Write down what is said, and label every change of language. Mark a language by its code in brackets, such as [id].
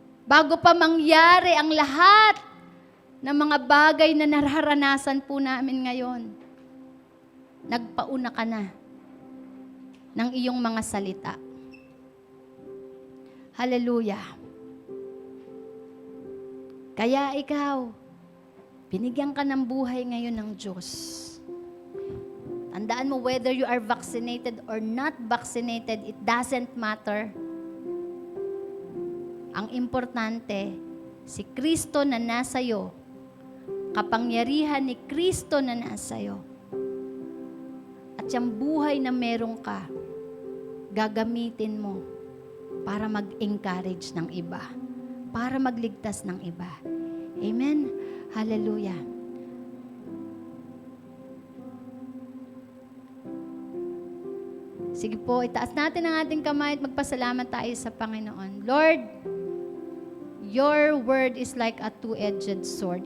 [tl] Bago pa mangyari ang lahat ng mga bagay na nararanasan po namin ngayon, nagpauna ka na ng iyong mga salita. Hallelujah. Kaya ikaw, binigyan ka ng buhay ngayon ng Diyos. Tandaan mo, [en] whether you are vaccinated or not vaccinated, it doesn't matter. [tl] Ang importante, si Kristo na nasa'yo, kapangyarihan ni Kristo na nasa'yo, at yung buhay na meron ka, gagamitin mo para mag-encourage ng iba, para magligtas ng iba. Amen? Hallelujah. Sige po, itaas natin ang ating kamay at magpasalamat tayo sa Panginoon. [en] Lord, Your word is like a two-edged sword.